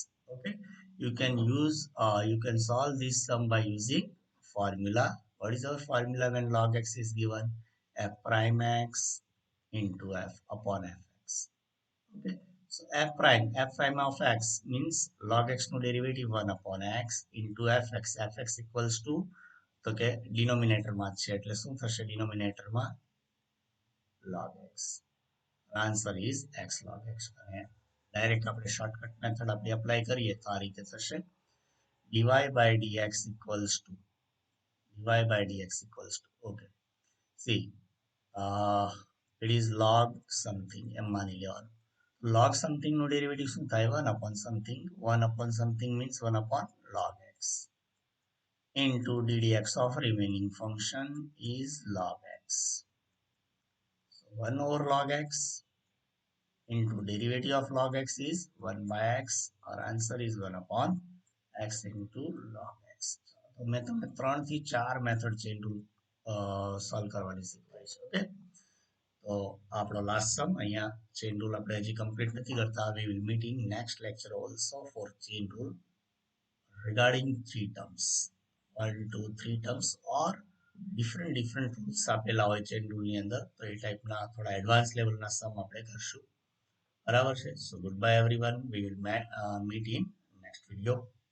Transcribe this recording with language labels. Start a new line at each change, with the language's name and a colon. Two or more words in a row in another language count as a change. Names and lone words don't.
English: Okay, you can solve this sum by using formula. What is our formula when log x is given? F prime x into f upon fx. Okay, so f prime of x means log x no derivative 1 upon x into fx. Fx equals to
Gujarati: તો કે ડિનોમિનેટરમાં જ છે એટલે શું થશે ડિનોમિનેટરમાં log x.
English: answer is x log x.
Gujarati: અને ડાયરેક્ટ આપણે
English: shortcut method
Gujarati: આપણે એપ્લાય કરીએ તો આ રીતે થશે
English: dy by dx equals to dy by dx equals to okay see uh, it is log something
Gujarati: એમ માની લેવાનું
English: log something
Gujarati: નો ડેરિવેટિવ શું થાય
English: 1 upon something means 1 upon log x into ddx of remaining function is log x. So 1 over log x into derivative of log x is 1 by x. Our answer is 1 upon x into log x.
Gujarati: તો મેં તમને 3 થી 4
English: method chain rule solve
Gujarati: કરવાની શીખવાડી છે ઓકે તો આપણો
English: last sum
Gujarati: અહીંયા
English: chain rule
Gujarati: આપણે હજી કમ્પ્લીટ નથી કરતા
English: we will meet in next lecture also for chain rule regarding three terms 1 2 3 terms or different rules
Gujarati: આપેલા હોય
English: chain rule
Gujarati: ની અંદર તો એ ટાઈપના થોડા એડવાન્સ લેવલના સમ આપણે કરશું બરાબર છે
English: so good bye everyone we will meet in next video